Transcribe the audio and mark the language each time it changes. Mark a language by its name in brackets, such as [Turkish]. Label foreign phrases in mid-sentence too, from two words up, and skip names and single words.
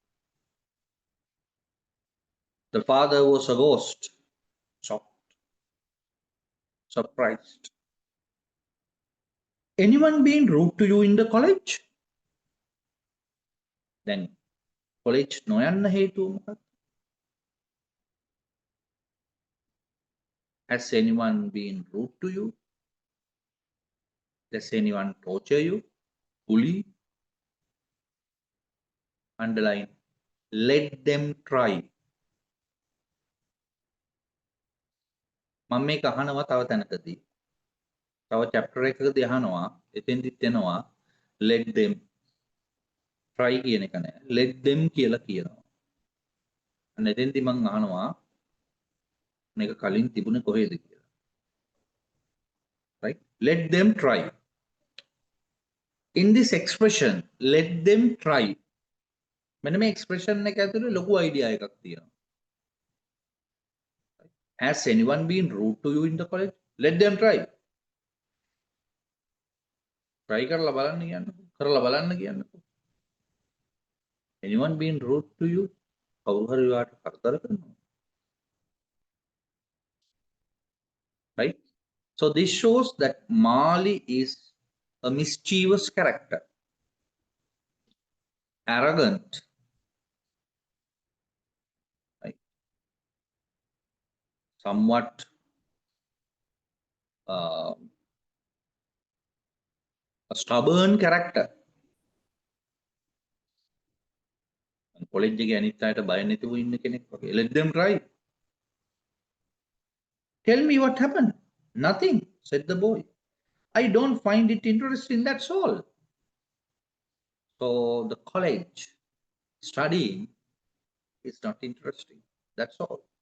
[English] The father was aghast, shocked, surprised. Anyone been rude to you in the college? [Sinhala] Then college නොයන්න හේතුව මොකක්ද? [English] Has anyone been rude to you? Does anyone torture you? Bully? Underline. Let them try. [Sinhala] මම මේක අහනවා තව තැනකදී. තව chapter එකකදී අහනවා. එතෙන්දිත් එනවා [English] let them try [Sinhala] කියන එක නෑ. [English] Let them [Sinhala] කියලා කියනවා. අන්න එතෙන්දි මම අහනවා මේක කලින් තිබුණේ කොහෙද කියලා. [English] Right? Let them try. In this expression, let them try. [Sinhala] මෙන්න මේ expression එක ඇතුලේ ලොකු idea එකක් තියෙනවා. [English] Has anyone been rude to you in the college? Let them try. [Sinhala] Try කරලා බලන්න කියන්නකෝ. කරලා බලන්න කියන්නකෝ. [English] Anyone been rude to you? [Sinhala] කවුරු හරි ඔයාට කරදර කරනවා. [English] Right? So this shows that Mali is a mischievous character. Arrogant. Right? Somewhat a stubborn character. [Sinhala] College එකේ අනිත් අයට බය නැතුව ඉන්න කෙනෙක් වගේ. [English] Let them try. Tell me what happened. Nothing, said the boy. I don't find it interesting, that's all. So the college studying is not interesting, that's all.